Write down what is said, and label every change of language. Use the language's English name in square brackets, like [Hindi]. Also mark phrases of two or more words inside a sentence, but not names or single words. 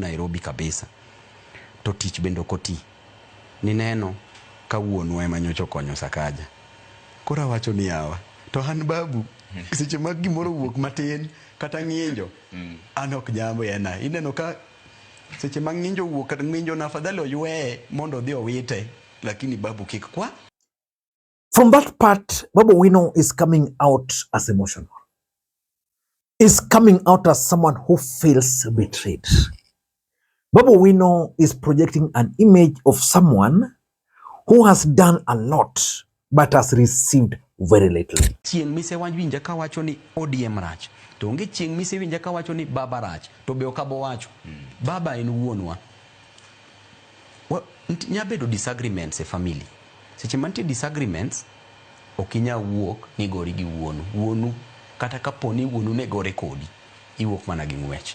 [Luo (Kenya and Tanzania)] Nairobi kabisa to tich bendo koti ni neno ka wuonwa ema nyocha konyo Sakaja kora wacho ni yawa to han babu seche mag gimoro wuok matin kata ng'injo an ok nyambo ena ineno ka seche mag ng'injo wuok kata ng'injo na afadhali oywe mondo dhi owite lakini babu kik kwa. [English] From that part, Babu Owino is coming out as emotional. Is coming out as someone who feels betrayed. Babu Owino is projecting an image of someone who has done a lot but has received very little. [Luo (Kenya and Tanzania)] Chieng mise winja ka wacho ni ODM rach. To onge chieng mise winja ka wacho ni baba rach. To be okabo wacho. Baba en wuonwa. Nyabedo disagreements e family. Seche mantie disagreements okinya wuok ni gori gi wuonu kata kaponi wuonu ne gore kodi iwuok mana gi ngwech.